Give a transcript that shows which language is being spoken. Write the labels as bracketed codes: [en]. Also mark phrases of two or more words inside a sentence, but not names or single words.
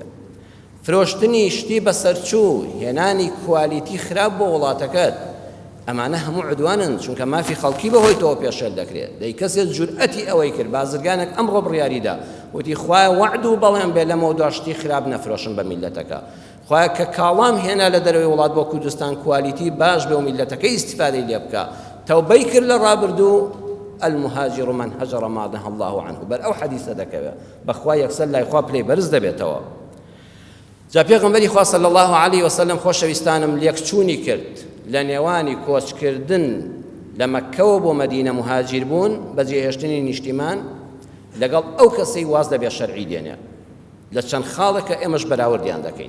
[ckb] فرۆشتنی شتی بەسەرچوو، هێنانی کوالیتی خراپ بۆ وڵاتەکەت، ئەمانە هەموو عدوانن، چونکە مافی خەڵکی بەهۆی تۆ پێشێل دەکرێت. دەی کەسێک جورئەتی ئەوەی کرد، بازرگانێک ئەمڕۆ بڕیاریدا وتی خوایە وعد و بەڵێن بێ لەمەوە داشتی خراپ نەفرۆشن بە میلەتەکە. خوایە کە کاڵام هێنا لە دەرەوەی وڵات بۆ کوردستان کوالیتی باش بێ و میلەتەکەی ئیستیفادەی لێ بکە. تەوبەی کرد لە ڕابردوو، [ar] المهاجر من هجر ما نهى الله عنه، [ckb] بەر ئەو حەدیثە دەکەوێت بەخوا یەکسەر لای خوا پلەی بەرز دەبێتەوە. جا پێغەمبەری خوا [ar] صلی الله علیه وسلم [ckb] خۆشەویستانم لێکچوونی کرد لە نێوانی کۆچکردن لە مەککەوە بۆ مەدینە مهاجر بوون بە جێهێشتنی نیشتیمان لەگەڵ ئەو کەسەی واز دەبێ شەرعی دێنێ لە چەند خاڵێکە ئێمەش بەراوردیان دەکەین.